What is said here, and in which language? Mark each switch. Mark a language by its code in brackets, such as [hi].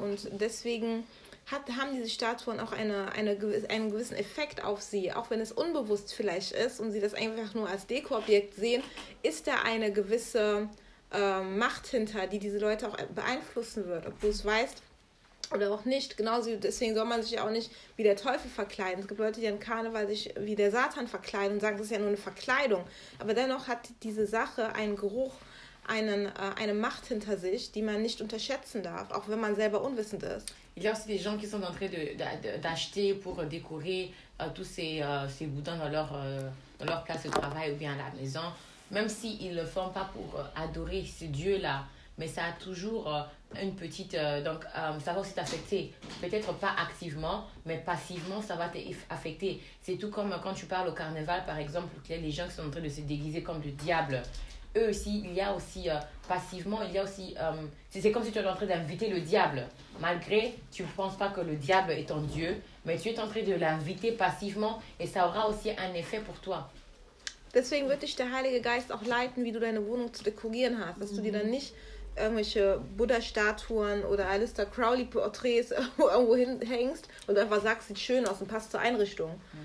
[de] Und deswegen haben diese Statuen auch einen gewissen Effekt auf sie, auch wenn es unbewusst vielleicht ist und sie das einfach nur als Deko-Objekt sehen, ist da eine gewisse Macht hinter, die diese Leute auch beeinflussen wird, ob du es weißt oder auch nicht. Genauso deswegen soll man sich ja auch nicht wie der Teufel verkleiden. Es gibt Leute, die an Karneval sich wie der Satan verkleiden und sagen, das ist ja nur eine Verkleidung. Aber dennoch hat diese Sache einen Geruch, eine Macht hinter sich, die man nicht unterschätzen darf, auch wenn man selber unwissend ist. [fr] Il y a aussi des gens qui sont en train d'acheter pour décorer tous ces boudins dans leur place de travail ou bien à la maison. Même s'ils ne le font pas pour adorer ce Dieu-là, mais ça a toujours une petite... ça va aussi t'affecter. Peut-être pas activement, mais passivement, ça va t'affecter. C'est tout comme quand tu parles au carnaval, par exemple, qu'il y a les gens qui sont en train de se déguiser comme du diable. Eux aussi, il y a aussi passivement, il y a aussi... c'est comme si tu étais en train d'inviter le diable. Malgré, tu ne penses pas que le diable est ton Dieu, mais tu es en train de l'inviter passivement et ça aura aussi un effet pour toi. [de] Deswegen wird dich der Heilige Geist auch leiten, wie du deine Wohnung zu dekorieren hast. Dass du dir dann nicht irgendwelche Buddha-Statuen oder Aleister Crowley-Porträts irgendwo hängst und einfach sagst, sieht schön aus und passt zur Einrichtung.